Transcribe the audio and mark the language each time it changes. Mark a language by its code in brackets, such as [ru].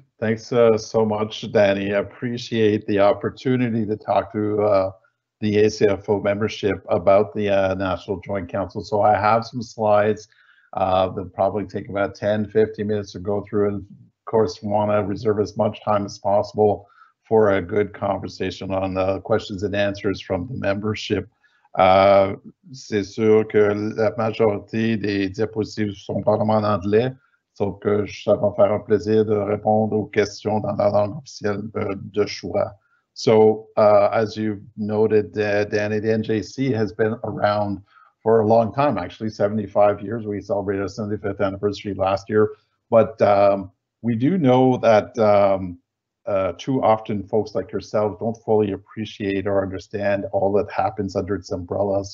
[en] Thanks so much, Danny. I appreciate the opportunity to talk to the ACFO membership about the National Joint Council. So I have some slides that'll probably take about 10-15 minutes to go through, and of course want to reserve as much time as possible for a good conversation on the questions and answers from the membership. [fr] C'est sûr que la majorité des diapositives sont probablement en anglais, sauf que ça va me faire un plaisir de répondre aux questions dans la langue officielle de choix. [en] So as you've noted, Danny, the NJC has been around for a long time, actually 75 years. We celebrated our 75th anniversary last year. But we do know that too often folks like yourself don't fully appreciate or understand all that happens under its umbrella.